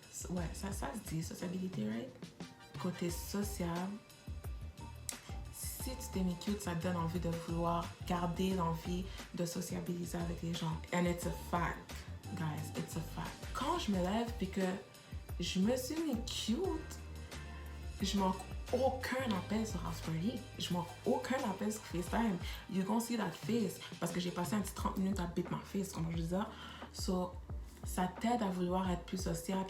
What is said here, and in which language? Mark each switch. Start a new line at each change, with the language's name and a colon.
French: Ouais, ça se dit, sociabilité, right? Côté social, si tu t'es mis cute, ça te donne envie de vouloir garder l'envie de sociabiliser avec les gens.
English: And it's a fact, guys, it's a fact.
French: Quand je me lève puis que je me suis mis cute, je manque aucun appel sur Afterly. Je manque aucun appel sur FaceTime.
English: You gonna see that face.
French: Parce que j'ai passé un petit 30 minutes à beat ma face, comme je disais. So, ça t'aide à vouloir être plus sociable.